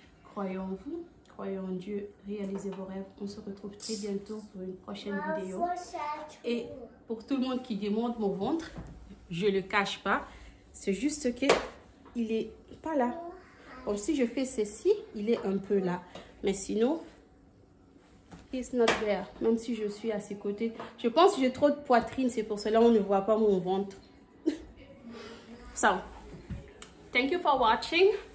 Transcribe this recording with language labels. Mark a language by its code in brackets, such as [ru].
[fr] Croyez en vous, croyez en Dieu, réalisez vos rêves. On se retrouve très bientôt pour une prochaine vidéo. Et pour tout le monde qui demande mon ventre, je ne le cache pas. C'est juste que il est pas là. Comme si je fais ceci, il est un peu là. Mais sinon, [en] it's not there. [fr] Même si je suis à ses côtés. Je pense que j'ai trop de poitrine. C'est pour cela qu'on ne voit pas mon ventre. [en] So, thank you for watching.